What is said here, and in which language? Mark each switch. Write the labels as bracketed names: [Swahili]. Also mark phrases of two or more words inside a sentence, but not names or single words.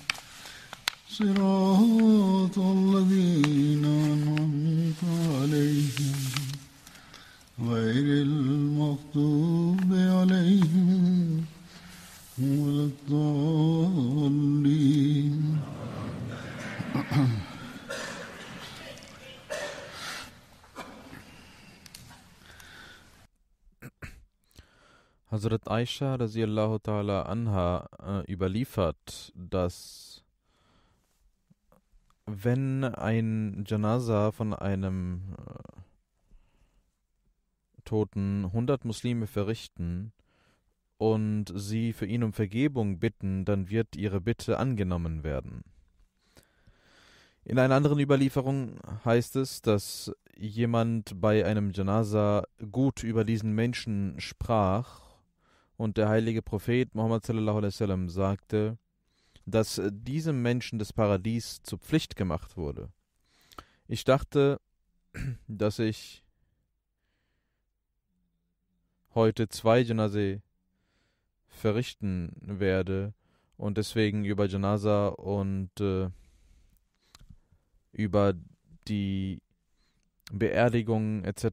[Arabic] صراط الذين أنعمت عليهم غير المغضوب عليهم ولا الضالين. [German] Hazrat Aisha [Arabic] رضي الله تعالى عنها [German] überliefert, dass wenn ein Janaza von einem Toten 100 Muslime verrichten und sie für ihn um Vergebung bitten, dann wird ihre Bitte angenommen werden. In einer anderen Überlieferung heißt es, dass jemand bei einem Janaza gut über diesen Menschen sprach und der heilige Prophet Muhammad [Arabic] صلى الله عليه وسلم [German] sagte, dass diesem Menschen das Paradies zur Pflicht gemacht wurde. Ich dachte, dass ich heute 2 Janaze verrichten werde und deswegen über Janaza und über die Beerdigung etc.